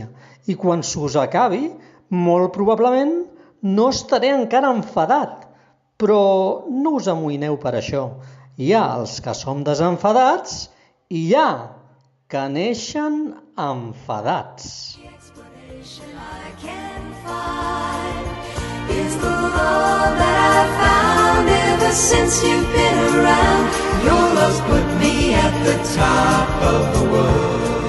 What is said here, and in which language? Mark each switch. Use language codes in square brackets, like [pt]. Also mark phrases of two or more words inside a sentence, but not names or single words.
[ca] I quan s'us acabi, molt probablement no estaré encara enfadat. Però no us amoïneu per això. Hi ha els que som desenfadats i hi ha que neixen enfadats. [en] Is the love that I've found ever since you've been around. Your love's put me at the top of the world.